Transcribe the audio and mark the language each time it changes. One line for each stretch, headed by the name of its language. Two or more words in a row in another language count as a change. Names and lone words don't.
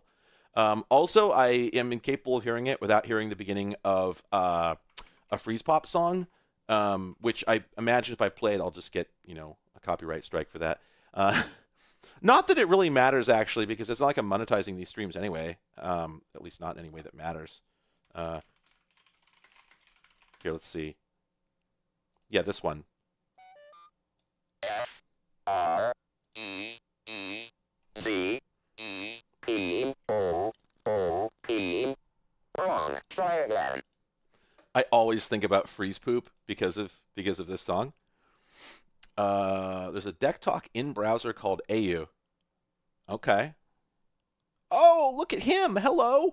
English: Also, I am incapable of hearing it without hearing the beginning of a Freeze Pop song, which I imagine if I play it, I'll just get, a copyright strike for that. Not that it really matters, actually, because it's not like I'm monetizing these streams anyway. At least not in any way that matters. Here, let's see. Yeah, this one. F R E E Z E P O O P. Wrong. Try again. I always think about Freeze Poop because of this song. There's a deck talk in browser called AU. Okay. Oh, look at him. Hello.